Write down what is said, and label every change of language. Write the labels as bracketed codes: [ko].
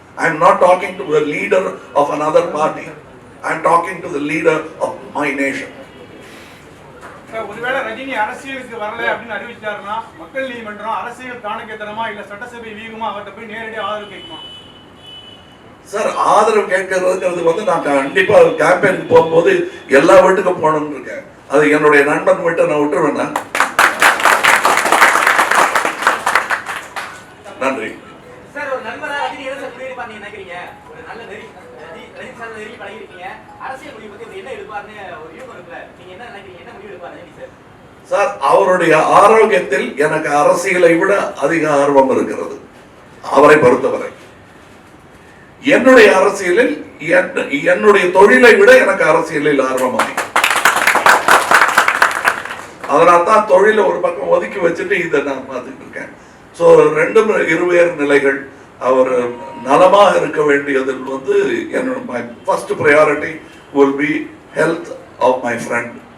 [en] I'm not talking to the leader of another party. I'm talking to the leader of my nation. [ta] ஒருவேளை ரஜினி அரசியலுக்கு வரல அப்படின்னு அறிவிச்சாருன்னா மக்கள் நீதிமன்றம் அரசியல் தானகேத்தனமா இல்ல சட்டசபை வீகமா அவர்கிட்ட போய் நேரடியாக ஆதரவு கேட்குமா? சார், ஆதரவு கேட்கறதுங்கிறது நான் கண்டிப்பா கேம்பெயினுக்கு போகும்போது எல்லா வீட்டுக்கும் போகணும்னு இருக்கேன். அது என்னுடைய நண்பன் வீட்டை நான் விட்டுருவேன்னா. நன்றி சார். ஒரு நண்பரா ரஜினி என்ன முடிவு பண்ணி நினைக்கிறீங்க? ஒரு நல்ல ரஜினி சார் நெருங்கி பழகிருக்கீங்க. அரசியல் முடிவு பத்தி என்ன எடுப்பாருன்னு ஒரு யூகம் இருக்குல்ல, நீங்க என்ன நினைக்கிறீங்க? என்ன முடிவு எடுப்பாரு ரஜினி சார்? சார், அவருடைய ஆரோக்கியத்தில் எனக்கு அரசியலை விட அதிக ஆர்வம் இருக்கிறது. அவரை பொறுத்தவரை என்னுடைய அரசியலில் என்னுடைய தொழிலை விட எனக்கு அரசியலில் ஆர்வம் அதிகம். அதனால தான் தொழிலை ஒரு பக்கம் ஒதுக்கி வச்சுட்டு இதை நான் பார்த்துட்டு இருக்கேன். ஸோ ரெண்டும் இருவேறு நிலைகள். அவர் நலமாக இருக்க வேண்டியதில் என்னோட [en] my first priority will be health of my friend.